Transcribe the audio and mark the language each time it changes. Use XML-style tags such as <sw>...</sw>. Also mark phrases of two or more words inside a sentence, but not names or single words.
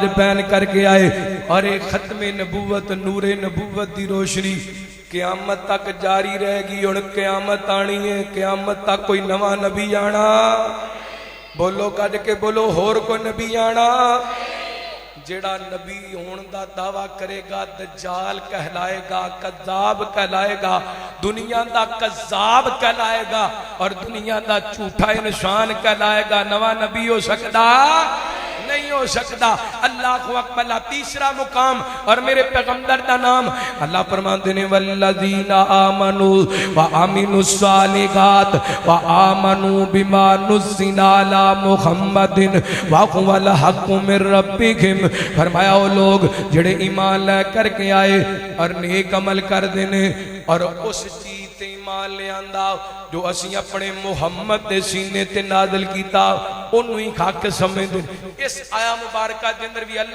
<pa>پہن کر کے آئے اور ایک ختم نبوت نور نبوت دی روشنی قیامت تک جاری رہے گی اور قیامت آنی ہے قیامت تک کوئی نواں نبی آنا بولو کج کے بولو ہور کو نبی آنا جیڑا نبی ہون دا دعویٰ کرے گا دجال کہلائے گا کذاب کہلائے گا دنیا دا کذاب کہلائے گا اور دنیا دا جھوٹا انسان کہلائے گا نواں نبی ہو سکتا نہیں ہو سکتا اللہ اکبر تیسرا مقام اور میرے پیغمبر دا نام</pa> <ur>اللہ فرماتے ہیں</ur> <ar>والذین آمنوا وآمنوا الصالحات وآمنوا بما نزل علی محمد وهو الحق من ربکم</ar> <pa>فرمایا وہ لوگ جڑے ایمان لے کر کے آئے اور نیک عمل کر دینے اور اس چیز تے ایمان لے آندا جو اسی اپنے محمد دے سینے تے نازل کیتا انہوں ہی کھا کے سمجھ دیں اس آیا مبارکہ دے اندر بھی</pa>